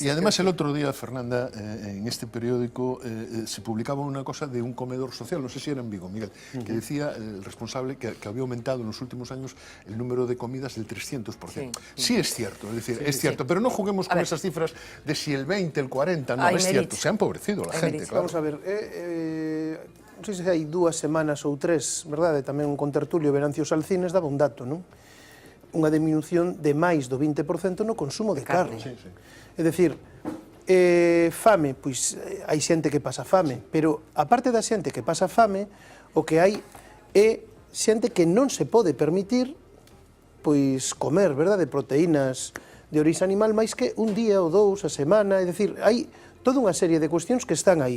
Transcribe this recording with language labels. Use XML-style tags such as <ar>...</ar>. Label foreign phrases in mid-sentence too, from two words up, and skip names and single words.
<es>Y además el otro día, Fernanda, en este periódico se publicaba una cosa de un comedor social, no sé si era en Vigo, Miguel, que decía el responsable que había aumentado en los últimos años el número de comidas del 300%. Sí es cierto, es decir, es cierto, pero no juguemos con esas cifras de si el 20, el 40, no, es cierto, se ha empobrecido la gente, claro.</es> <gl>Vamos a ver, non sei se hai 2 semanas ou 3, verdade, tamén un contertulio Venancio Salcines daba un dato, non? Unha diminución de máis do 20% no consumo de carne. É dicir, fame, pois hai xente que pasa fame, pero aparte da xente que pasa fame, o que hai é xente que non se pode permitir pois comer, verdade, proteínas de orixe animal máis que un día ou 2 a semana, é dicir, hai toda unha serie de cuestións que están aí.</gl>